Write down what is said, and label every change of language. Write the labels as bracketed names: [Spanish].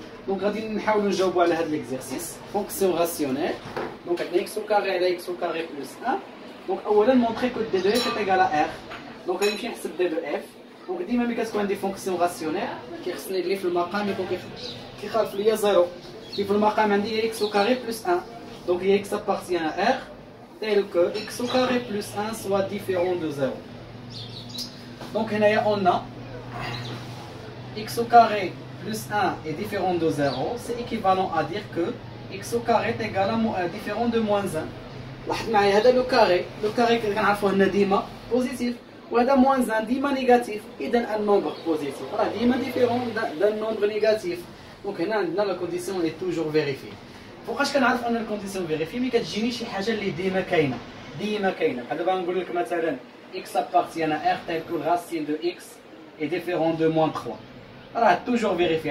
[Arabic] دونك غادي نحاولوا نجاوبوا على هذا ليكزيرسيس فونكسيون راسيونيل. دونك عندنا اكس او كاري على اكس او كاري بلس 1. دونك اولا مونطري كو دي دو اف ايكال ار. دونك غادي نمشي نحسب دي دو اف. دونك ديما ملي كتكون عندي فونكسيون راسيونيل كيخصني اللي في المقام يكون كيخالف ليا زيرو. في المقام عندي هي اكس او كاري بلس 1. [French] دونك هي اكس ابارتيان ا ار tel que x au carré plus 1 soit différent de 0. Donc هنايا on a x au carré plus 1 est différent de 0, c'est équivalent à dire que x au carré est égal à différent de moins 1. [Arabic] لاحظ معايا هذا لو كاري كنعرفوه هنا ديما بوزيتيف، وهذا موان 1 ديما نيجاتيف. اذا ان نومبر بوزيتيف راه ديما ديفيرون دان نومبر نيجاتيف. دونك هنا عندنا لا كونديسيون اللي توجور فيريفي. فوقاش كنعرف ان الكونديسيون فيريفي؟ ملي كتجيني شي حاجه اللي ديما كاينه بحال دابا نقول لك مثلا [French] x appartient à r tel que racine de x est différent de moins 3. [Arabic] راه توجور فيريفي.